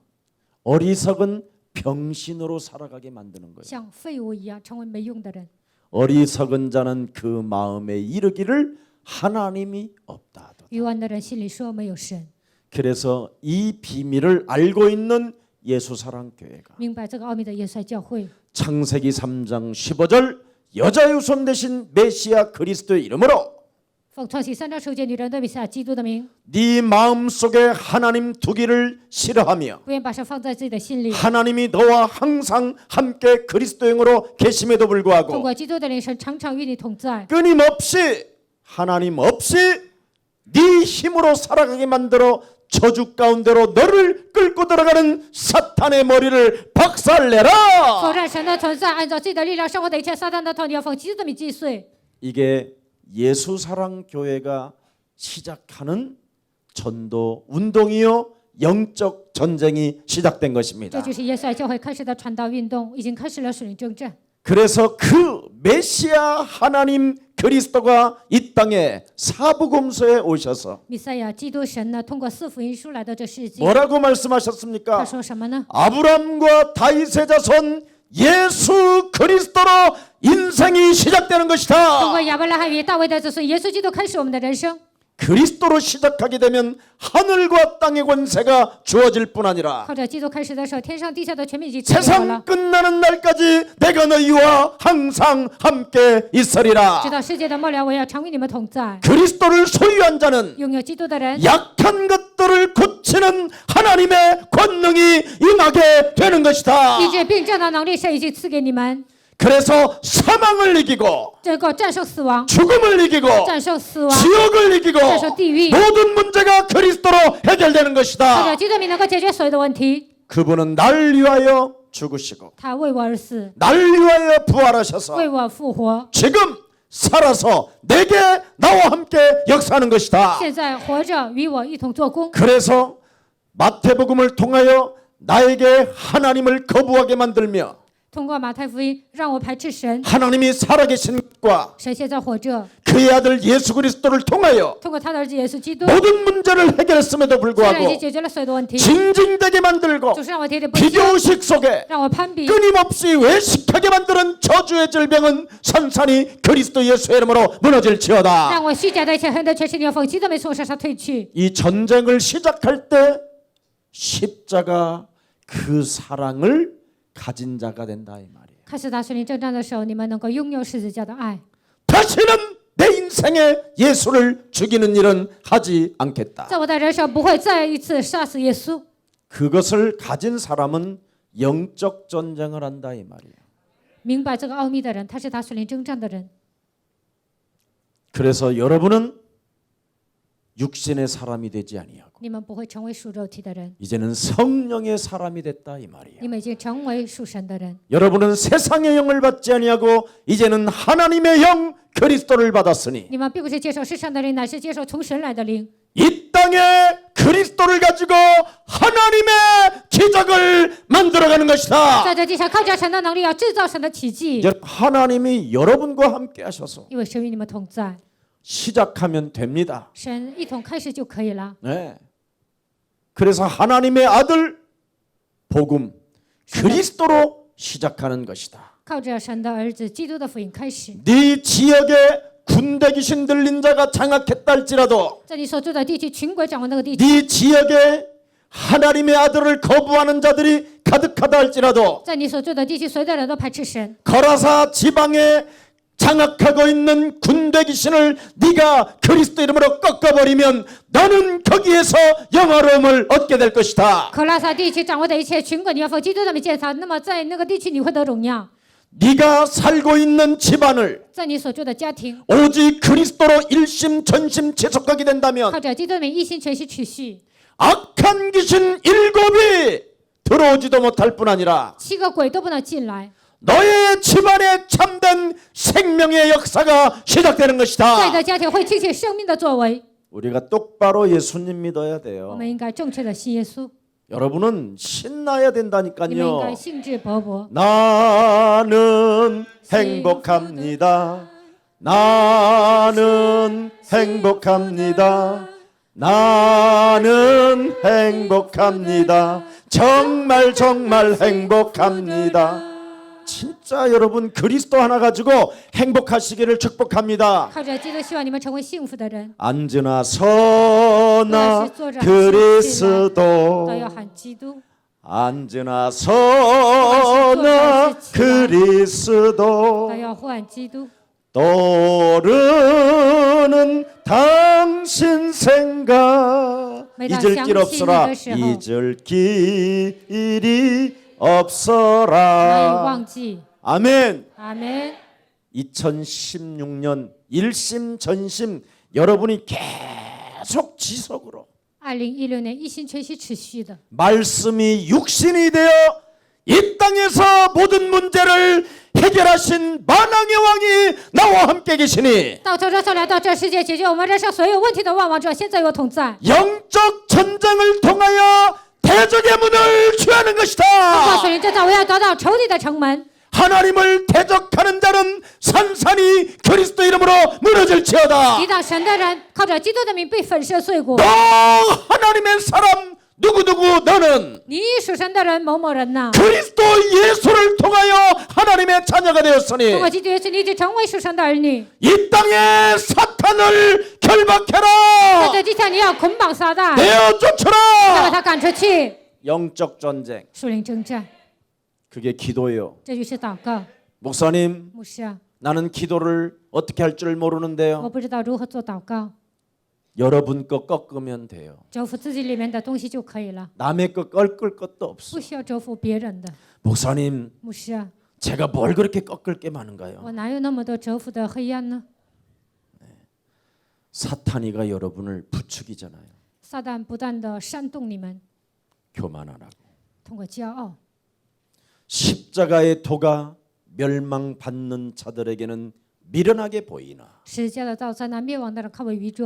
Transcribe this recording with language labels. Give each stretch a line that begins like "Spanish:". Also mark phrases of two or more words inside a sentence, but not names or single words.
Korean: 어리석은 병신으로 살아가게 만드는 거예요.
Chinese: 像废物一样成为没用的人。
Korean: 어리석은 자는 그 마음에 이르기를 하나님이 없다.
Chinese: 愚顽的人心里说没有神。
Korean: 그래서 이 비밀을 알고 있는 예수사랑교회가
Chinese: 明白这个奥秘的耶稣教会，
Korean: 창세기 3장 15절 여자의 후손 대신 메시아 그리스도의 이름으로
Chinese: 奉创启3章15节女人的弥赛亚基督的名，
Korean: 네 마음속에 하나님 두기를 싫어하며
Chinese: 不愿把神放在自己的心里。
Korean: 하나님이 너와 항상 함께 그리스도행으로 계심에도
Chinese: 通
Korean: 불구하고
Chinese: 过基督的灵，神常常与你同在，
Korean: 끊임없이 하나님 없이 네 힘으로 살아가게 만들어 저주 가운데로 너를 끌고 들어가는 사탄의 머리를 박살내라.
Chinese: 否认神的存在，按照自己的力量生活的一切撒旦的头，你要奉基督的名击碎。
Korean: 이게 예수사랑교회가 시작하는 전도 운동이요 영적 전쟁이 시작된
Chinese: 这
Korean: 것입니다.
Chinese: 就是耶稣爱教会开始的传道运动，已经开始了属灵征战。
Korean: 그래서 그 메시아 하나님 그리스도가 이 땅에 사복음서에 오셔서
Chinese: 弥赛亚基督神呢，通过4福音书来到这世界。
Korean: 뭐라고
Chinese: 他
Korean: 말씀하셨습니까?
Chinese: 说什么呢？
Korean: 아브람과 다윗의 자손 예수 그리스도로 인생이 시작되는
Chinese: 通
Korean: 것이다.
Chinese: 过亚伯拉罕与大卫的子孙耶稣基督开始我们的人生。
Korean: 그리스도로 시작하게 되면 하늘과 땅의 권세가 주어질 뿐 아니라
Chinese: 靠着基督开始的时候，天上地下的权柄已经赐给我
Korean: 세상
Chinese: 了，
Korean: 끝나는 날까지 내가 너희와 항상 함께 있으리라.
Chinese: 直到世界的末了，我要常与你们同在。
Korean: 그리스도를 소유한 자는
Chinese: 拥有基督的人，
Korean: 약한 것들을 고치는 하나님의 권능이 임하게 되는 것이다.
Chinese: 医治病症的能力神已经赐给你们，
Korean: 그래서 사망을 이기고
Chinese: 这个战胜死亡，
Korean: 죽음을 이기고
Chinese: 战胜死亡，
Korean: 지옥을 이기고
Chinese: 战胜地狱。
Korean: 모든 문제가 그리스도로 해결되는
Chinese: 靠
Korean: 것이다.
Chinese: 着基督名能够解决所有的问题。
Korean: 그분은 날 위하여 죽으시고
Chinese: 他为我而死，
Korean: 날 위하여 부활하셔서
Chinese: 为我复活，
Korean: 지금 살아서 내게 나와 함께 역사하는 것이다.
Chinese: 现在活着与我一同做工。
Korean: 그래서 마태복음을 통하여 나에게 하나님을 거부하게 만들며
Chinese: 通过马太福音，让我排斥神，
Korean: 하나님이 살아계신 것과
Chinese: 神现在活着。
Korean: 그의 아들 예수 그리스도를 통하여
Chinese: 通过他的儿子耶稣基督，
Korean: 모든 문제를 해결했음에도
Chinese: 虽然已经
Korean: 불구하고
Chinese: 解决了所有的问题，
Korean: 징징대게 만들고
Chinese: 总是让我天天不休，
Korean: 비교의식 속에
Chinese: 让我攀比，
Korean: 끊임없이 외식하게 만드는 저주의 질병은 산산이 그리스도 예수의 이름으로 무너질지어다.
Chinese: 让我虚假的一切恨的全是你要奉基督名从我身上退去。
Korean: 이 전쟁을 시작할 때 십자가 그 사랑을 가진 자가 된다 이 말이에요.
Chinese: 开始打属灵征战的时候，你们能够拥有十字架的爱，
Korean: 다시는 내 인생에 예수를 죽이는 일은 하지 않겠다.
Chinese: 在我的人生不会再一次杀死耶稣。
Korean: 그것을 가진 사람은 영적 전쟁을 한다 이 말이에요.
Chinese: 明白这个奥秘的人，他是打属灵征战的人。
Korean: 그래서 여러분은 육신의 사람이 되지 아니하고
Chinese: 你们不会成为属肉体的人，
Korean: 이제는 성령의 사람이 됐다 이 말이에요.
Chinese: 你们已经成为属神的人。
Korean: 여러분은 세상의 영을 받지 아니하고 이제는 하나님의 영 그리스도를 받았으니
Chinese: 你们并不是接受世上的灵，乃是接受从神来的灵。
Korean: 이 땅에 그리스도를 가지고 하나님의 기적을 만들어가는 것이다.
Chinese: 在这地上靠着神的能力，要制造神的奇迹，
Korean: 이제 하나님이 여러분과 함께 하셔서
Chinese: 因为神与你们同在，
Korean: 시작하면 됩니다.
Chinese: 神一同开始就可以了。
Korean: 네. 그래서 하나님의 아들 복음 그리스도로 시작하는 것이다.
Chinese: 靠着神的儿子基督的福音开始，
Korean: 네 지역에 군대 귀신 들린 자가 장악했다 할지라도
Chinese: 在你所住的地区，群鬼掌握那个地区，
Korean: 네 지역에 하나님의 아들을 거부하는 자들이 가득하다 할지라도
Chinese: 在你所住的地区，所有的人都排斥神。
Korean: 거라사 지방에 장악하고 있는 군대 귀신을 네가 그리스도 이름으로 꺾어버리면 너는 거기에서 영화로움을 얻게 될 것이다.
Chinese: 可拉萨地区掌握的一切群鬼，你要奉基督的名践踏，那么在那个地区你会得荣耀。
Korean: 네가 살고 있는 집안을
Chinese: 在你所住的家庭，
Korean: 오직 그리스도로 일심 전심 지속하게 된다면
Chinese: 靠着基督的名一心全心持续，
Korean: 악한 귀신 7이 들어오지도 못할 뿐 아니라
Chinese: 7 个鬼都不能进来。
Korean: 너의 집안에 참된 생명의 역사가 시작되는
Chinese: 在你
Korean: 것이다.
Chinese: 的家庭会兴起生命的作为。
Korean: 우리가 똑바로 예수님 믿어야
Chinese: 我
Korean: 돼요.
Chinese: 们应该正确的信耶稣，
Korean: 여러분은 신나야
Chinese: 你们应
Korean: 된다니까요.
Chinese: 该兴致勃勃。
Korean: 나는 행복합니다. 나는 행복합니다. 나는 행복합니다. 정말 정말 행복합니다. 진짜 여러분 그리스도 하나 가지고 행복하시기를 축복합니다.
Chinese: 靠着基督，希望你们成为幸福的人。
Korean: 앉으나 서나 그리스도
Chinese: 都要喊基督，
Korean: 앉으나 서나 그리스도
Chinese: 都要呼喊基督。
Korean: 떠오르는 당신 생각 잊을 길 없어라 잊을 길이
Chinese: 难以
Korean: 없어라
Chinese: 忘记。
Korean: 아멘.
Chinese: 阿门。
Korean: 2016년 일심전심 여러분이 계속 지속으로
Chinese: 2016 年一心全心持续的，
Korean: 말씀이 육신이 되어 이 땅에서 모든 문제를 해결하신 만왕의 왕이 나와 함께 계시니
Chinese: 到这来到这世界解决我们人生所有问题的万王者，现在与我同在。
Korean: 영적 전쟁을 통하여 대적의 문을 취하는
Chinese: 告
Korean: 것이다.
Chinese: 诉你，这在我要得到仇敌的城门。
Korean: 하나님을 대적하는 자는 산산이 그리스도 이름으로 무너질지어다.
Chinese: 抵挡神的人，靠着基督的名被粉饰碎骨。
Korean: 너 하나님의 사람 누구누구 너는
Chinese: 你属神的人某某人呐，
Korean: 그리스도 예수를 통하여 하나님의 자녀가
Chinese: 通
Korean: 되었으니
Chinese: 过基督耶稣，你已经成为属神的儿女。
Korean: 이 땅에 사 사탄을
Chinese: 在
Korean: 결박해라.
Chinese: 这地上，你要捆绑撒旦，
Korean: 내어
Chinese: 要把
Korean: 쫓아라.
Chinese: 他赶出去。
Korean: 영적 전쟁.
Chinese: 属灵征战，
Korean: 그게 기도예요.
Chinese: 这就是祷告。
Korean: 목사님,
Chinese: 牧师啊，
Korean: 나는 기도를 어떻게 할 줄
Chinese: 我
Korean: 모르는데요.
Chinese: 不知道如何做祷告，
Korean: 여러분 거 꺾으면 돼요.
Chinese: 折服自己里面的东西就可以了，
Korean: 남의 거 꺾을 것도
Chinese: 不
Korean: 없어.
Chinese: 需要折服别人的。
Korean: 목사님,
Chinese: 牧师啊，
Korean: 제가 뭘 그렇게 꺾을 게 많은가요?
Chinese: 我哪有那么多折服的黑暗呢？
Korean: 사탄이가 여러분을 부추기잖아요.
Chinese: 撒旦不断的煽动你们，
Korean: 교만하라고.
Chinese: 通过骄傲，
Korean: 십자가의 도가 멸망받는 자들에게는 미련하게 보이나
Chinese: 十字架的道在那灭亡的人看为愚拙，